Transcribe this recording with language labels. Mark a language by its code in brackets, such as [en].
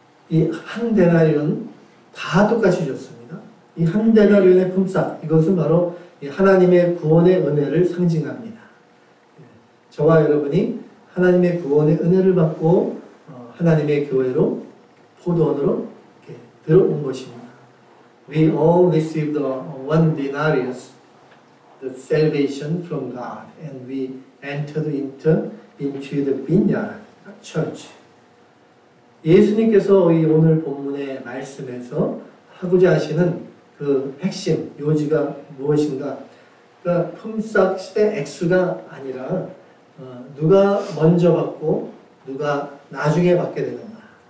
[ko] 이 한 데나리온 다 똑같이 줬습니다. 이 한 데나리온의 품삯, 이것은 바로 하나님의 구원의 은혜를 상징합니다. 저와 여러분이 하나님의 구원의 은혜를 받고 하나님의 교회로 포도원으로 이렇게 들어온 것입니다. [en] We all received one denarius, the salvation from God, and we entered into the vineyard church. [ko] 예수님께서 이 오늘 본문의 말씀에서 하고자 하시는 그 핵심, 요지가 무엇인가? 그러니까 품삯 시대 X가 아니라 누가 먼저 받고 누가 나중에 받게 되는가.